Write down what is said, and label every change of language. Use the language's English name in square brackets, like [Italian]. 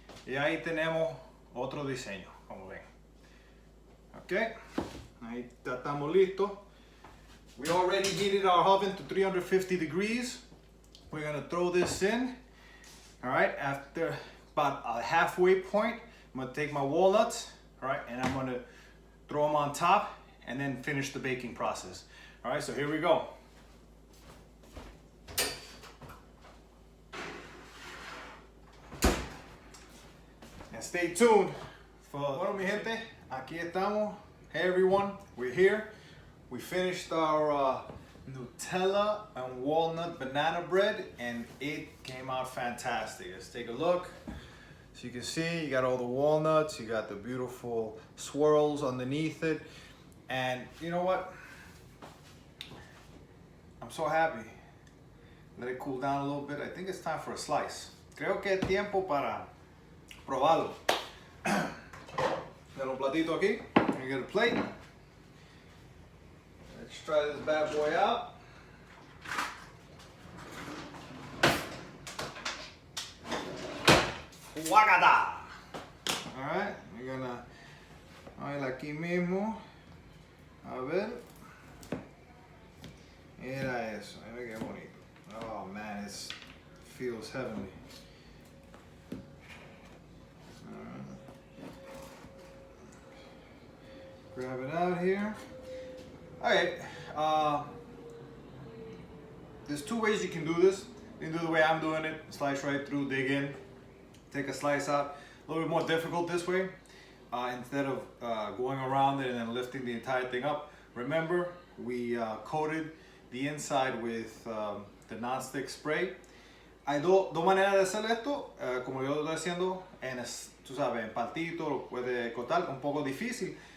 [Spanish] Y ahí tenemos otro diseño, como ven. Ok. Ahí ya estamos listos. [English] We already heated our oven to 350 degrees. We're going to throw this in. All right. After about a halfway point, I'm going to take my walnuts. All right. And I'm going to throw them on top and then finish the baking process. All right. So here we go. Stay tuned for, [Spanish] bueno mi gente, aquí estamos. [English] Hey everyone, we're here. We finished our Nutella and walnut banana bread and it came out fantastic. Let's take a look. So you can see you got all the walnuts, you got the beautiful swirls underneath it. And you know what? I'm so happy. Let it cool down a little bit. I think it's time for a slice. [Spanish] Creo que es tiempo para probarlo. [English] Got [Spanish] un platito aquí. [English] You get a plate. Let's try this bad boy out. Guacata. Alright, we're gonna oil [Spanish] aquí mismo. A ver. Mira eso, mira qué bonito. [English] Oh man, it feels heavenly. Grab it out here. Alright, there's two ways you can do this. You can do the way I'm doing it, slice right through, dig in, take a slice out. A little bit more difficult this way. Instead of going around it and then lifting the entire thing up. Remember, we coated the inside with the non-stick spray. [Spanish] Hay dos maneras de hacer esto, como yo lo estoy haciendo, tú sabes, en partito, lo puede cortar, un poco difícil.